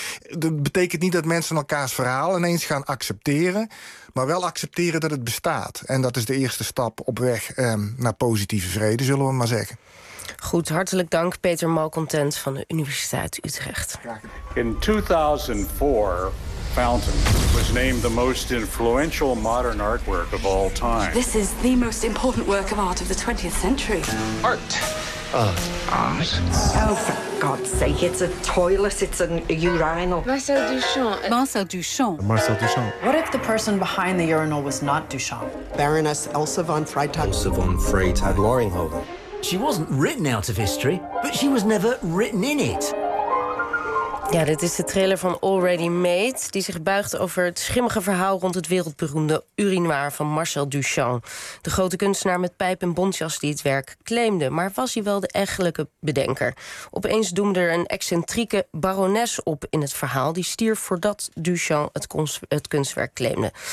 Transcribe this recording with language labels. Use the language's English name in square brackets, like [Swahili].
[Dutch] Dat betekent niet dat mensen elkaars verhaal ineens gaan accepteren, maar wel accepteren dat het bestaat. En dat is de eerste stap op weg naar positieve vrede, zullen we maar zeggen. Goed, hartelijk dank, Peter Malcontent van de Universiteit Utrecht. [English] In 2004, Fountain was named the most influential modern artwork of all time. This is the most important work of art of the 20th century. Art. Oh, for God's sake, it's a toilet, it's a urinal. Marcel Duchamp. What if the person behind the urinal was not Duchamp? Baroness Elsa von Freytag. Elsa von Freytag Loringhoven. She wasn't written out of history, but she was never written in it. [Dutch] Ja, dit is de trailer van Already Made, die zich buigt over het schimmige verhaal rond het wereldberoemde urinoir van Marcel Duchamp. De grote kunstenaar met pijp en bontjas die het werk claimde. Maar was hij wel de eigenlijke bedenker? Opeens doemde er een excentrieke barones op in het verhaal, die stierf voordat Duchamp het kunstwerk claimde.